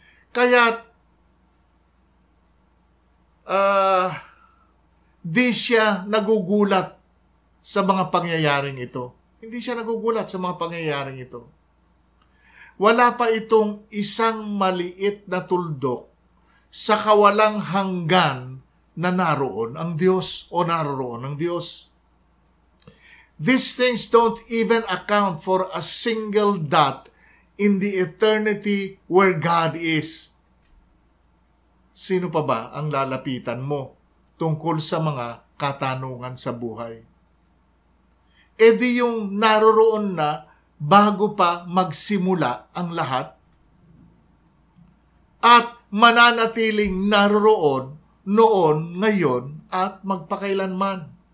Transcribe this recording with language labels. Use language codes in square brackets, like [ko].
[tl] Kaya di siya nagugulat sa mga pangyayaring ito. Hindi siya nagugulat sa mga pangyayaring ito. Wala pa itong isang maliit na tuldok sa kawalang hanggan na naroon ang Diyos o naroroon ang Diyos. [en] These things don't even account for a single dot in the eternity where God is. [tl] Sino pa ba ang lalapitan mo tungkol sa mga katanungan sa buhay? E di yung naroroon na bago pa magsimula ang lahat at mananatiling naroroon noon, ngayon, at magpakailanman.